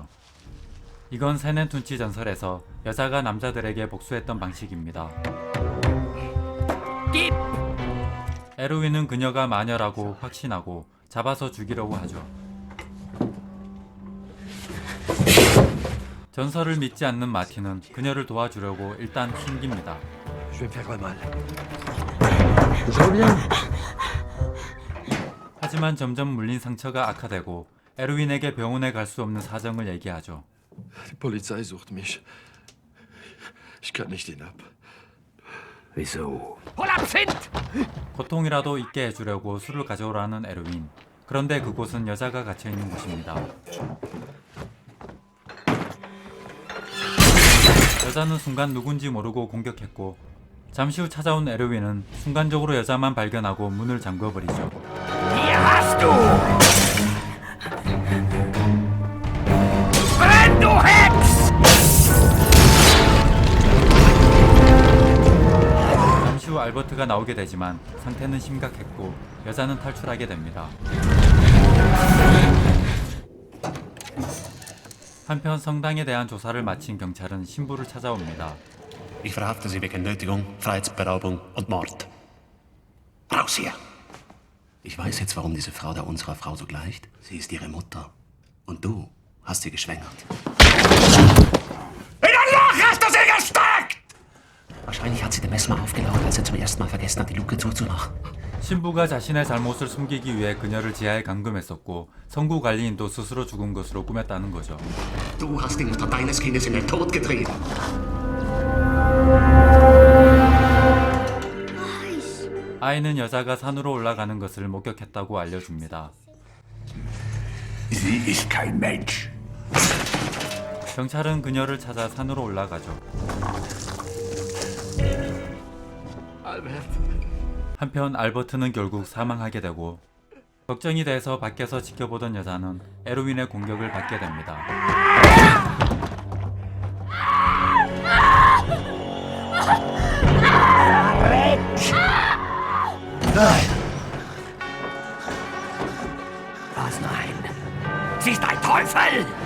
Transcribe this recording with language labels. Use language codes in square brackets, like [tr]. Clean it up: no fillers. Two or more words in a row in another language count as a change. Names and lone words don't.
[ko] 이건 세넨 툰치 전설에서 여자가 남자들에게 복수했던 방식입니다. 에르윈은 그녀가 마녀라고 확신하고 잡아서 죽이려고 하죠. 전설을 믿지 않는 마틴은 그녀를 도와주려고 일단 숨깁니다. [fr] Je vais me faire mal. [ko] 하지만 점점 물린 상처가 악화되고 에르윈에게 병원에 갈 수 없는 사정을 얘기하죠. [de] Die Polizei sucht mich. Ich kann nicht hinab. Wieso? Hol Absinth! [ko] 고통이라도 잊게 해주려고 술을 가져오라는 에르윈. 그런데 그곳은 여자가 갇혀있는 곳입니다. 여자는 순간 누군지 모르고 공격했고 잠시 후 찾아온 에르윈은 순간적으로 여자만 발견하고 문을 잠궈버리죠. [de] Hier hast du! Brenn, du Hex! [ko] 아주 알버트가 나오게 되지만 상태는 심각했고 여자는 탈출하게 됩니다. 한편 성당에 대한 조사를 마친 경찰은 신부를 찾아옵니다. [de] Ich verhafte Sie wegen Nötigung, Freiheitsberaubung und Mord. Raus hier! Ich weiß jetzt, warum diese Frau da unserer Frau so gleicht. Sie ist ihre Mutter. Und du hast sie geschwängert. In ein Loch hast du sie gesteckt! Wahrscheinlich hat sie den Messmer aufgelaufen, als er zum ersten Mal vergessen hat, die Luke zuzumachen. [ko] 신부가 자신의 잘못을 숨기기 위해 그녀를 지하에 감금했었고 성구 관리인도 스스로 죽은 것으로 꾸몄다는 거죠. [de] Du hast die Mutter deines Kindes in den Tod getrieben. [ko] 아이는 여자가 산으로 올라가는 것을 목격했다고 알려줍니다. [de] Sie ist kein Mensch. [ko] 경찰은 그녀를 찾아 산으로 올라가죠. 한편 알버트는 결국 사망하게 되고 걱정이 돼서 밖에서 지켜보던 여자는 에르윈의 공격을 받게 됩니다. [de] Was nein? Sie ist ein Teufel!